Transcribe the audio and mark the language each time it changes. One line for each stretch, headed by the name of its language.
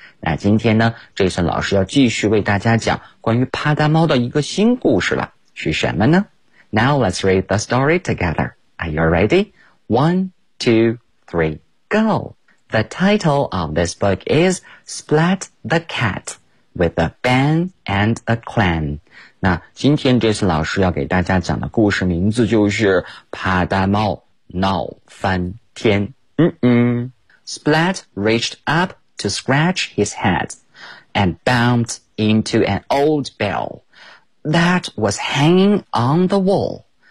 Chinese: 那今天呢 ，Jason 老师要继续为大家讲关于帕达猫的一个新故事了，是什么呢 ？
English: Now let's read the story together. Are you ready? One, two, three, go! The title of this book is Splat the Cat with a Ban and a Clan.
Chinese: 那今天 Jason 老师要给大家讲的故事名字就是帕达猫闹翻天。
English: Splat reached up to scratch his head and bumped into an old bell that was hanging on the wall.